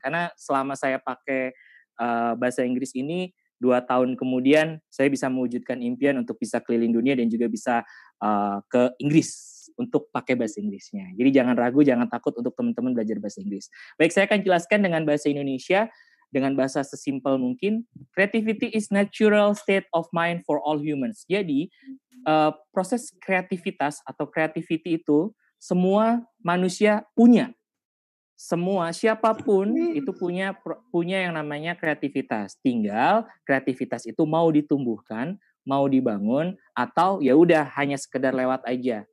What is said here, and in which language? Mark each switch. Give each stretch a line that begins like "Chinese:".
Indonesian: Karena selama saya pakai bahasa Inggris ini, 2 tahun kemudian saya bisa mewujudkan impian untuk bisa keliling dunia dan juga bisa ke Inggris untuk pakai bahasa Inggrisnya. Jadi jangan ragu, jangan takut untuk teman-teman belajar bahasa Inggris. Baik, saya akan jelaskan dengan bahasa Indonesia, dengan bahasa sesimpel mungkin.
English: Creativity is natural state of mind for all humans.
Indonesian: Jadi, proses kreativitas atau creativity itu semua manusia punya. Semua, siapapun itu punya yang namanya kreativitas. Tinggal kreativitas itu mau ditumbuhkan, mau dibangun, atau ya udah hanya sekedar lewat aja.